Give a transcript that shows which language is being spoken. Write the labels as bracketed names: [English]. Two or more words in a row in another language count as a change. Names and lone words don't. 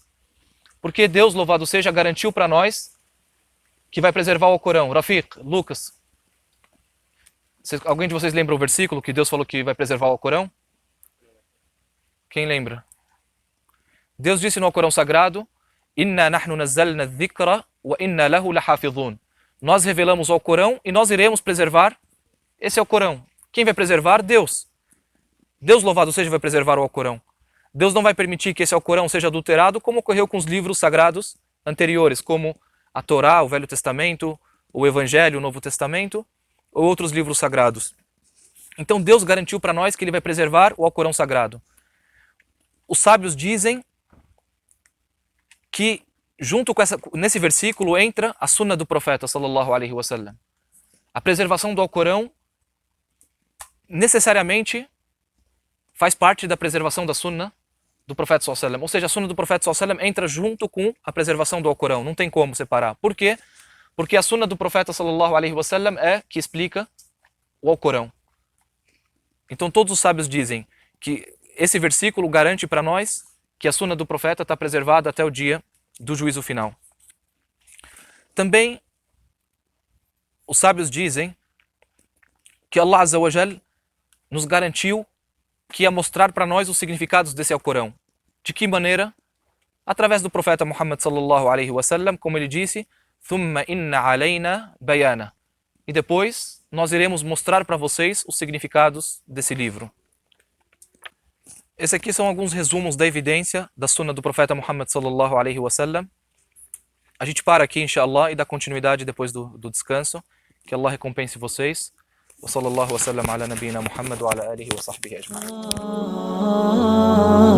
[Portuguese] Porque Deus, louvado seja, garantiu para nós que vai preservar o Corão. Rafiq, Lucas, alguém de vocês lembra o versículo que Deus falou que vai preservar o Corão? Quem lembra? Deus disse no Alcorão Sagrado: [Arabic] إنا نحن نزلنا الذكر وإنا له لحافظون. [Portuguese] Nós revelamos o Alcorão e nós iremos preservar esse Alcorão. Quem vai preservar? Deus. Deus, louvado seja, vai preservar o Alcorão. Deus não vai permitir que esse Alcorão seja adulterado, como ocorreu com os livros sagrados anteriores, como a Torá, o Velho Testamento, o Evangelho, o Novo Testamento, ou outros livros sagrados. Então Deus garantiu para nós que Ele vai preservar o Alcorão Sagrado. Os sábios dizem que junto com nesse versículo entra a Sunna do Profeta [Arabic] صلى الله عليه وسلم. [Portuguese] A preservação do Alcorão necessariamente faz parte da preservação da Sunna do Profeta [Arabic] صلى الله عليه وسلم. [Portuguese] Ou seja, a Sunna do Profeta [Arabic] صلى الله عليه وسلم [Portuguese] entra junto com a preservação do Alcorão. Não tem como separar. Por quê? Porque a Sunna do Profeta [Arabic] صلى الله عليه وسلم [Portuguese] é que explica o Alcorão. Então todos os sábios dizem que esse versículo garante para nós que a Sunna do Profeta está preservada até o dia do juízo final. Também os sábios dizem que [Arabic] الله عز وجل [Portuguese] nos garantiu que ia mostrar para nós os significados desse Alcorão. De que maneira? Através do profeta Muhammad [Arabic] صلى الله عليه وسلم, [Portuguese] como ele disse, [Arabic] ثُمَّ إِنَّ عَلَيْنَا بَيَانًا. [Portuguese] E depois nós iremos mostrar para vocês os significados desse livro. Esses aqui são alguns resumos da evidência da Sunna do profeta Muhammad [Arabic] صلى الله عليه وسلم. [Portuguese] A gente para aqui, inshallah, e dá continuidade depois do descanso. Que Allah recompense vocês. [Arabic] وصلى الله وسلم على نبينا محمد وعلى آله وصحبه أجمعين.